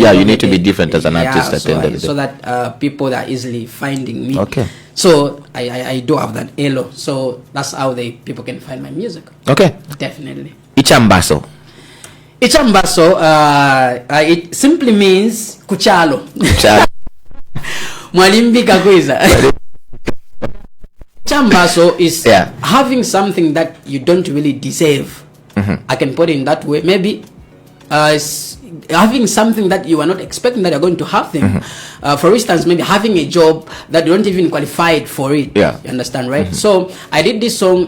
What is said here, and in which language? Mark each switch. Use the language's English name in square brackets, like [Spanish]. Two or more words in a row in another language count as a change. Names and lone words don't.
[English] you need to be different as an artist so that people are easily finding me. Okay. So I do have that yellow. So that's how people can find my music. Okay. Definitely. Ichambaso. Ichambaso, it simply means kuchalo. [Bemba] Mwalimbi kakwiza. [English] Chambaso is having something that you don't really deserve. I can put it in that way. Maybe having something that you are not expecting that you're going to have them. For instance, maybe having a job that you don't even qualify for it. Yeah. You understand, right? So I did this song.